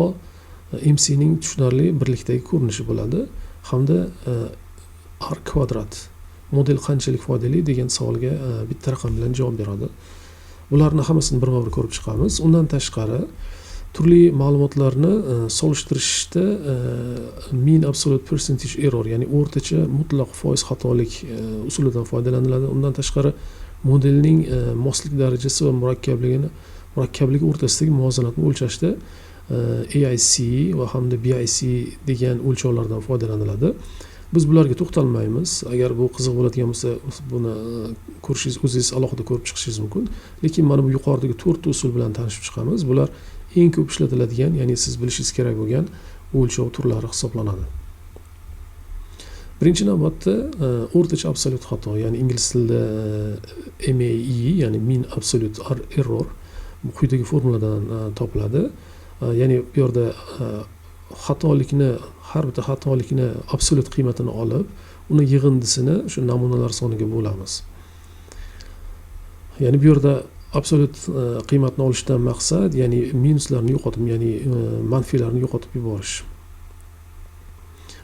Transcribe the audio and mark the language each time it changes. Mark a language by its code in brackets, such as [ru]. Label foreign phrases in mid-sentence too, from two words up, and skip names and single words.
[uz] MC ning tushunarli birlikdagi ko'rinishi bo'ladi hamda R kvadrat model qanchalik foydali degan savolga bitta raqam bilan javob beradi. Bularni hammasini birma-bir ko'rib chiqamiz. Undan tashqari turli ma'lumotlarni solishtirishda [en] mean absolute percentage error, [uz] ya'ni o'rtacha mutlaq foiz xatolik usulidan foydalaniladi. Undan tashqari modelning moslik darajasi va murakkabligi o'rtasidagi muvozanatni o'lchashda AIC va hamda BIC degan o'lchovlardan foydalaniladi. Biz bularga to'xtalmaymiz. Agar bu qiziq bo'ladigan bo'lsa, buni ko'rishingiz, o'zingiz alohida ko'rib chiqishingiz mumkin. Lekin mana bu yuqoridagi 4 ta usul bilan tanishib chiqamiz. Bular eng ko'p ishlatiladigan, ya'ni siz bilishingiz kerak bo'lgan o'lchov turlari hisoblanadi. Birinchi navbatda o'rtacha absolyut xato, ya'ni ingliz tilida MAE, ya'ni [en] mean absolute error [uz] quyidagi formuladan topiladi. Ya'ni bu yerda har bitta xatolikni absolyut qiymatini olib, uni yig'indisini shu namunalar soniga bo'lamiz. Ya'ni bu yerda absolyut qiymatni olishdan maqsad, ya'ni minuslarni yo'qotib, ya'ni manfiylarni yo'qotib yuborish.